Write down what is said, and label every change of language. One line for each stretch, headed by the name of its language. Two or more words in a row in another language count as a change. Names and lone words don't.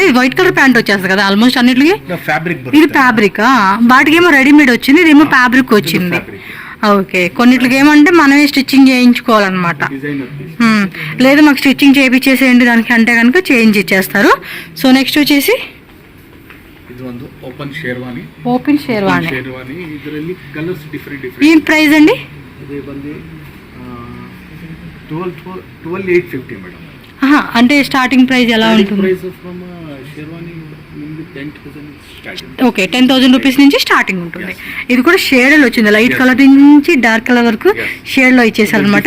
English: white colour pant
Telugu: వచ్చేస్తుంది కదా ఆల్మోస్ట్ అన్నిటికి. ఇది ఫ్యాబ్రిక్, వాటికి ఏమో రెడీమేడ్ వచ్చింది, ఇదేమో ఫ్యాబ్రిక్ వచ్చింది. ఓకే, కొన్నిటికి ఏమంటే మనమే స్టిచ్చింగ్ చేయించుకోవాలన్నమాట. లేదు మాకు స్టిచ్చింగ్ చేయించేసేయండి దానికి అంటే కనుక చేంజ్ ఇచ్చేస్తారు. సో నెక్స్ట్ వచ్చేసి ఓపెన్ షేర్వానీ.
Kannada: ಇದರಲ್ಲಿ
English: colours different.
Telugu: ఏం ప్రైస్ అండి? ఇది ಬಂದು 12850 మేడం. అంటే స్టార్టింగ్ ప్రైస్ ఎలా ఉంటుంది?
English: price from sherwani 10,000 starting.
Telugu: ఓకే, 10,000 రూపీస్ నుంచి స్టార్టింగ్ ఉంటుంది. ఇది కూడా షేడ్లో వచ్చింది,
English: light colour
Telugu: నుంచి
English: dark colour
Telugu: వరకు షేడ్లో ఇచ్చేసారు అనమాట.